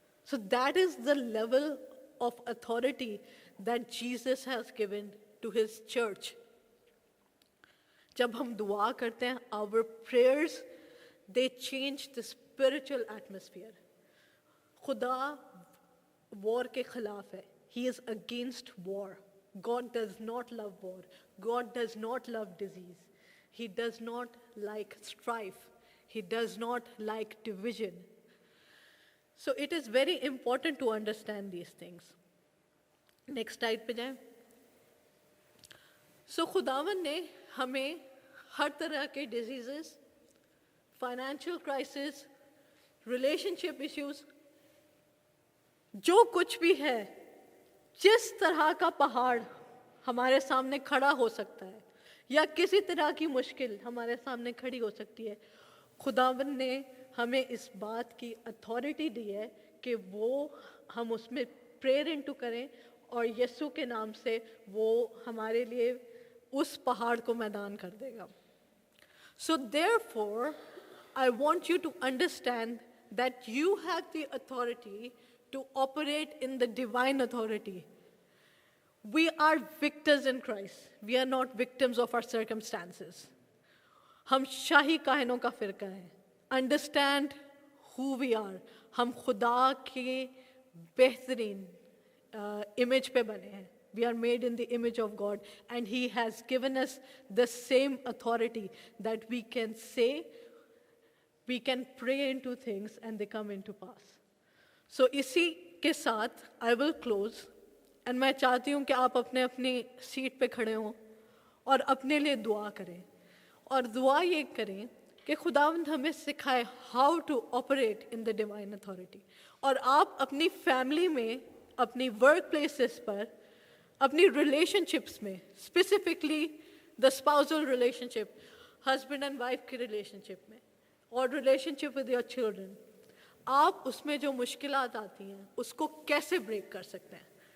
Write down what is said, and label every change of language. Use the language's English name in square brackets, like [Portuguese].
[English] So that is the level of authority that Jesus has given to his church. [Hindi] जब हम दुआ करते हैं, [English] Our prayers they change the spiritual atmosphere. [Hindi] खुदा war के खिलाफ है, [English] He is against war. God does not love war. God does not love disease. He does not like strife. He does not like division. So it is very important to understand these things. [Hindi] Next slide पे जाएं। So खुदावन ने हमें हर तरह के diseases, financial crisis, relationship issues, जो कुछ भी है, जिस तरह का पहाड़ हमारे सामने खड़ा हो सकता है या किसी तरह की मुश्किल हमारे सामने खड़ी हो सकती है, खुदावन ने हमें इस बात की अथॉरिटी दी है कि वो हम उसमें प्रेयर इनटू करें और यीशु के नाम से वो हमारे लिए उस पहाड़ को मैदान कर देगा। [English] So therefore I want you to understand that you have the authority to operate in the divine authority. We are victors in Christ. We are not victims of our circumstances. [Hindi] हम शाही काहिनों का फिरका है। [English] Understand who we are. [Hindi] हम खुदा के बेहतरीन image पे बने हैं। [English] We are made in the image of God and He has given us the same authority that we can say, we can pray into things and they come into pass. [Hindi] सो इसी के साथ [English] I will close [Hindi] and मैं चाहती हूँ कि आप अपने अपनी सीट पे खड़े हों और अपने लिए दुआ करें। और दुआ ये करें कि खुदावंद हमें सिखाए [English] How to operate in the divine authority. [Hindi] और आप अपनी फैमिली में, अपनी वर्क प्लेसेस पर, अपनी रिलेशनशिप्स में, [English] specifically the spousal relationship, [Hindi] husband and wife की रिलेशनशिप में और [English] relationship with your children, [Hindi] आप उसमें जो मुश्किलात आती हैं उसको कैसे ब्रेक कर सकते हैं?